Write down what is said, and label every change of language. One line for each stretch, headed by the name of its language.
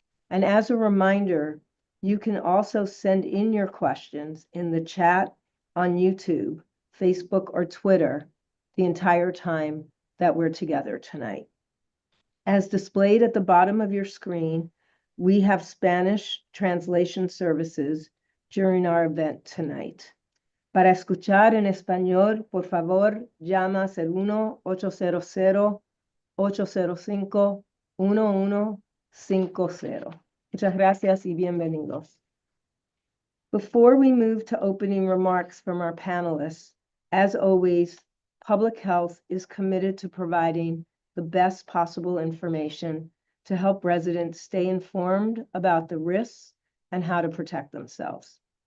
English: And as a reminder, you can also send in your questions in the chat on YouTube, Facebook, or Twitter the entire time that we're together tonight. As displayed at the bottom of your screen, we have Spanish translation services during our event tonight.
Spanish: Para escuchar en español, por favor, llama al 1-800-805-1150. Muchas gracias y bienvenidos.
English: Before we move to opening remarks from our panelists, as always, public health is committed to providing the best possible information to help residents stay informed about the risks and how to protect themselves.